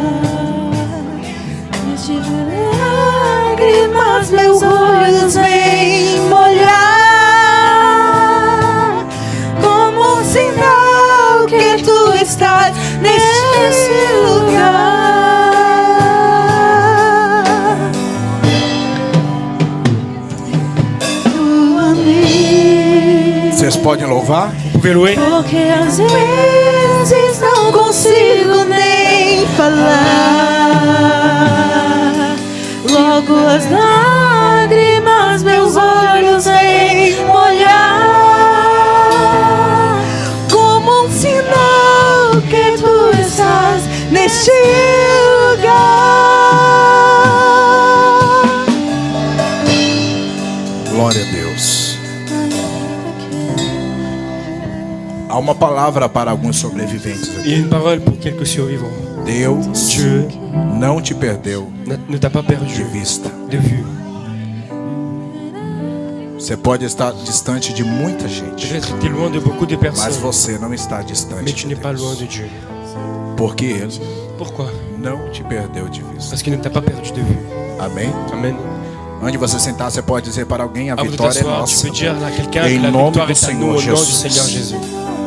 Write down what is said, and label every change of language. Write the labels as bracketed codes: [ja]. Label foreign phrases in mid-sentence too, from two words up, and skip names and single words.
[pt] Lágrimas meus olhos vêm molhar, como um sinal que tu estás nesse lugar. Tu amei. Vocês podem louvar? [fr] Pouvez louer. [pt] Porque às vezes não consigo nem falar. Logo as lágrimas meus olhos vêm molhar, como um sinal que tu estás neste lugar. Glória a Deus. Há uma palavra para alguns sobreviventes [fr] Il [pt] aqui. [fr] y a une parole pour quelques survivants. [pt] Deus [fr] Dieu [pt] não te perdeu [fr] ne t'a pas [pt] de [fr] perdu [pt] vista. [fr] de vue. [pt] Você pode estar distante de muita gente, [fr] Peut-être tu es loin de beaucoup de [pt] mas [fr] personnes, [pt] você não está distante [fr] mais tu [pt] de [fr] n'es pas loin [pt] Deus, [fr] de Dieu. [pt] porque Ele [fr] Pourquoi? [pt] não te perdeu de vista. [fr] Parce qu'il ne t'a pas perdu de vue. [pt] Amém? [fr] Amen. [pt] Onde você sentar, você pode dizer para alguém: a [fr] Avant de [pt] vitória é [fr] t'asseoir, tu [pt] nossa. [fr] peux dire à quelqu'un [pt] Em [fr] que la [pt] nome [fr] victoire [pt] do [fr] est à nous [pt] Senhor [fr] au nom du [pt] Jesus. [fr] Seigneur Jésus.